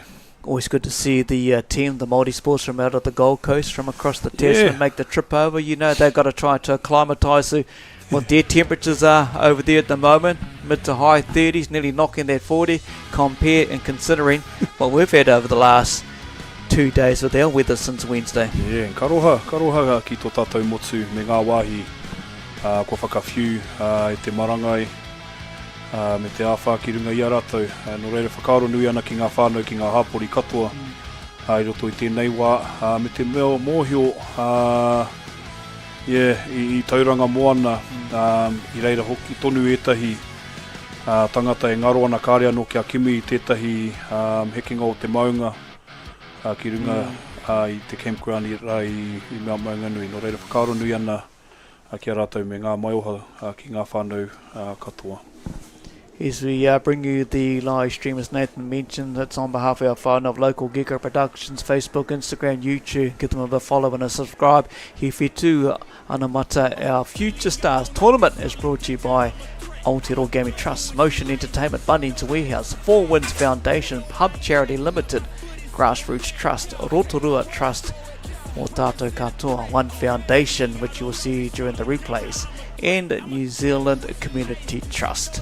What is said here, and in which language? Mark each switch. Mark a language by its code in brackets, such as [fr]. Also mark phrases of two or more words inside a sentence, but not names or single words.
[en] Always good to see the team, the Māori sports from out of the Gold Coast, from across the Tasman, make the trip over. You know they've got to try to acclimatise to what their temperatures are over there at the moment, mid to high 30s, nearly knocking that 40. Compare and considering what we've had over the last 2 days with our weather since Wednesday. Yeah, and [mi] karoha ki tō tātou motu me ngā wāhi ko whakawhiu e te marangai me te āwha ki runga i a rātou. No reira whakaaro nui ana ki ngā whānau ki ngā hāpori katoa i roto i tēnei wā me te meo mōhio i tauranga moana i reira hoki tonu etahi tangata e ngaro ana kāre anō kia kimi i tētahi hekinga o te maunga ki runga i te campground i Mount Maunganui. No reira whakaaro nui ana ki a rātou me ngā maioha ki ngā whānau katoa. [en] As we bring you the live stream, as Nathan mentioned, it's on behalf of our whānau of Local Gecko Productions, Facebook, Instagram, YouTube. Give them a follow and a subscribe. He Whetū Anamata, our Future Stars tournament, is brought to you by Aotearoa Gaming Trust, Motion Entertainment, Bunnings Warehouse, Four Winds Foundation, Hub Charity Limited, Grassroots Trust, Rotorua Trust, [mi] Mō tātou katoa, [en] One Foundation, which you will see during the replays, and New Zealand Community Trust.